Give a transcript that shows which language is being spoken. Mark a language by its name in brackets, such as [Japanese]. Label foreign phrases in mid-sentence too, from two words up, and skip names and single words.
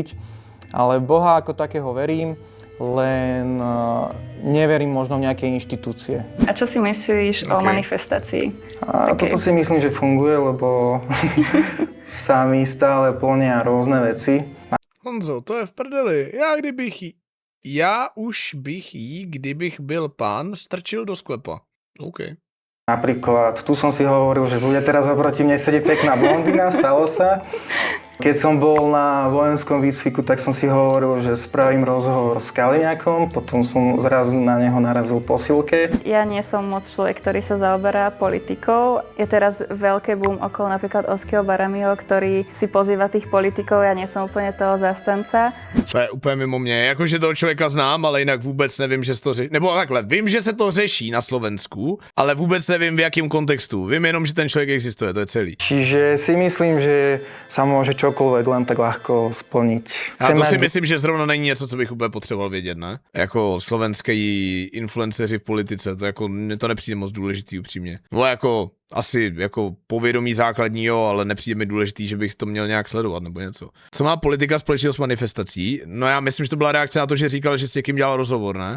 [Slovak] Ale Boha ako takého verím, len neverím možno v nejaké inštitúcie. A čo si myslíš o manifestácii? A toto si myslím, že funguje, lebo sa mi stále plnia rôzne veci. [Czech] Honzo, to je v prdeli. Já už bych jí, kdybych byl pán, strčil do sklepa. OK. [Slovak] Napríklad, tu som si hovoril, že bude teraz oproti mne sedieť pekná blondína, stalo sa. Keď som bol na vojenskom výcviku, tak som si hovoril, že spravím rozhovor s Kaliňákom, potom som zrazu na neho narazil po silke. Ja nie som moc človek, ktorý sa zaoberá politikou. Je teraz veľké boom okolo napríklad Oského Baramiho, ktorý si pozýva tých politikov, ja nie som úplne toho zastanca. [Czech] To je úplně mimo mě. Jakože toho člověka znám, ale jinak vůbec nevím, že se to řeší. Nebo takhle, vím, že se to řeší na Slovensku, ale vůbec nevím, v jakém kontextu. Vím jenom, že ten člověk existuje, to je celý. [Slovak] Čiže si myslím, že sa môže čokoľvek len tak ľahko splniť. [Czech] A to si myslím, že zrovna není něco, co bych úplně potřeboval vědět, ne? Jako slovenský influenceři v politice, to jako, mně to nepřijde moc důležitý upřímně. No jako, asi jako povědomí základní, jo, ale nepřijde mi důležitý, že bych to měl nějak sledovat nebo něco. Co má politika společného s manifestací? No já myslím, že to byla reakce na to, že říkal, že s někým dělal rozhovor, ne?